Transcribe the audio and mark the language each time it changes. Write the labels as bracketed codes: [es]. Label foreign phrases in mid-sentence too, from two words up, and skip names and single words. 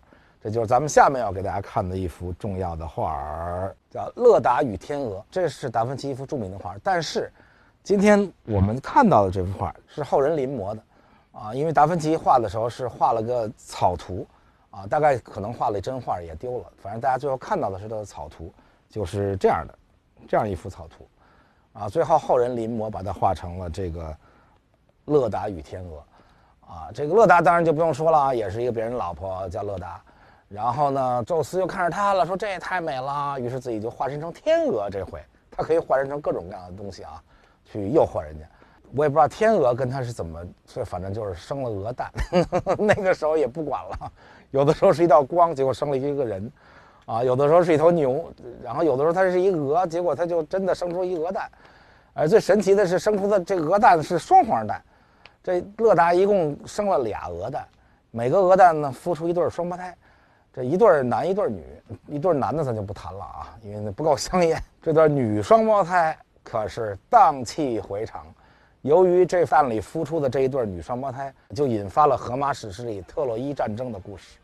[zh] 這就是咱們下面要給大家看的一幅重要的畫，叫《勒達與天鵝》。這是達芬奇一幅著名的畫，但是今天我們看到的這幅畫是後人臨摹的啊，因為達芬奇畫的時候是畫了個草圖啊，大概可能畫了真畫也丟了，反正大家最後看到的是他的草圖，就是這樣的，這樣一幅草圖啊，最後後人臨摹把它畫成了這個勒達與天鵝啊。這個勒達當然就不用說了啊，也是一個別人老婆叫勒達。然後呢，宙斯又看着他了，說這也太美了，於是自己就化身成天鵝。這回他可以化身成各種各樣的東西啊，去誘惑人家。我也不知道天鵝跟他是怎麼，所以反正就是生了鵝蛋。那個時候也不管了，有的時候是一道光，結果生了一個人，啊，有的時候是一頭牛，然後有的時候它是一個鵝，結果它就真的生出一鵝蛋。而最神奇的是，生出的這個鵝蛋是雙黃蛋。這勒達一共生了倆鵝蛋，每個鵝蛋呢孵出一對雙胞胎。這一對男一對女，一對男的咱就不談了啊，因為那不夠香豔。這對女雙胞胎可是蕩氣迴腸，由於這飯裡孵出的這一對女雙胞胎，就引發了荷馬史詩裡特洛伊戰爭的故事。